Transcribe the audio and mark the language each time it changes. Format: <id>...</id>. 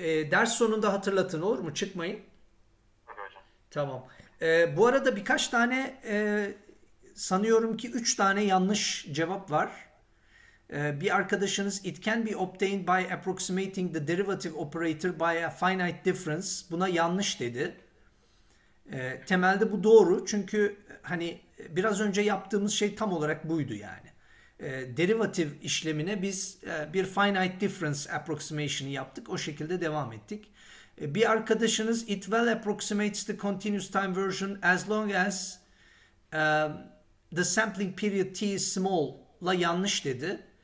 <tr>Ders sonunda hatırlatın, olur mu? Çıkmayın. Tabii hocam. Tamam. Bu arada birkaç tane sanıyorum ki 3 tane yanlış cevap var. Bir arkadaşınız</tr> <en>it can be obtained by approximating the derivative operator by a finite difference.</en> <tr>Buna yanlış dedi. Temelde bu doğru çünkü hani biraz önce yaptığımız şey tam olarak buydu yani. Derivative işlemine biz bir finite difference approximation'ı yaptık. O şekilde devam ettik. Bir arkadaşınız</tr> <en>it well approximates the continuous time version as long as the sampling period t is small'la</en> <tr>yanlış dedi.</tr>